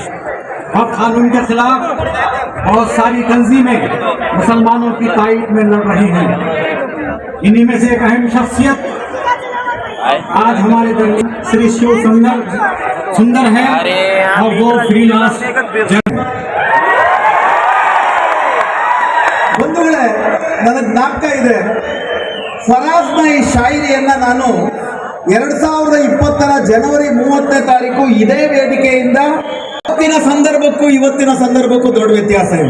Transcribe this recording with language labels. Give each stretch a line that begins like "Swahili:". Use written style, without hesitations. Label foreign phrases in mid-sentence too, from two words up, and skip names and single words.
Urdu: اور قانون کے خلاف بہت ساری تنظیمیں مسلمانوں کی تائید میں لڑ رہی ہیں. انہی میں سے ایک اہم شخصیت آج ہمارے درمیان شری شیو سندر ہے اور وہ فری لانس
Kannada: ಬಂಧುಗಳೇ, ನನಗೆ ಜ್ಞಾಪಕ ಇದೆ, ಫರಾಜ್ನ ಈ ಶಾಯರಿಯನ್ನ ನಾನು 2020 ಜನವರಿ 30ನೇ ತಾರೀಕು ಇದೇ ವೇದಿಕೆಯಿಂದ ಇವತ್ತಿನ ಸಂದರ್ಭಕ್ಕೂ ದೊಡ್ಡ ವ್ಯತ್ಯಾಸ ಇದೆ.